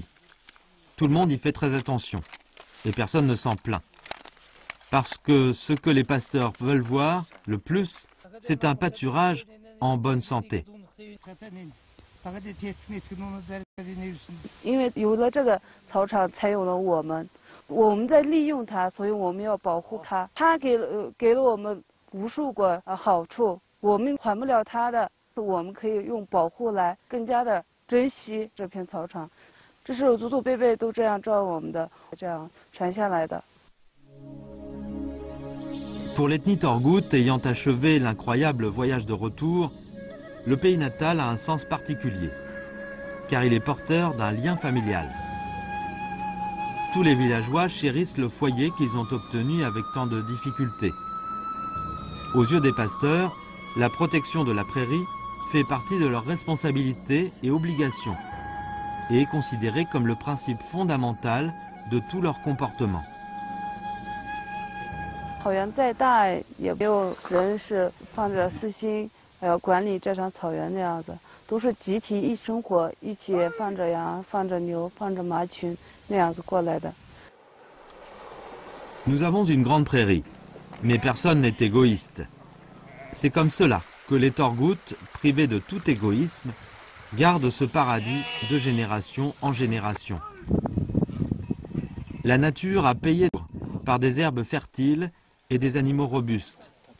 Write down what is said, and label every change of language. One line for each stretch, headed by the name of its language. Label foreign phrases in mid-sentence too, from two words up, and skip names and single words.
French: Tout le monde y fait très attention et personne ne s'en plaint. Parce que ce que les pasteurs veulent voir le plus, c'est un pâturage en bonne santé.
Chinese: 因为有了这个草场，才有了我们。我们在利用它，所以我们要保护它。它给了我们无数个好处，我们还不了它的，我们可以用保护来更加的珍惜这片草场。这是祖祖辈辈都这样照我们的，这样传下来的。
French: Pour l'ethnie Torgout ayant achevé l'incroyable voyage de retour, le pays natal a un sens particulier, car il est porteur d'un lien familial. Tous les villageois chérissent le foyer qu'ils ont obtenu avec tant de difficultés. Aux yeux des pasteurs, la protection de la prairie fait partie de leurs responsabilités et obligations, et est considérée comme le principe fondamental de tout leur comportement.
Chinese: 草原再大，也没有人是放着私心，要管理这场草原那样子，都是集体一生活，一起放着羊、放着牛、放着马群那样子过来的。
French: Nous avons une grande prairie, mais personne n'est égoïste. C'est comme cela que les Torgout, privés de tout égoïsme, gardent ce paradis de génération en génération. La nature a payé par des herbes fertiles et des animaux robustes.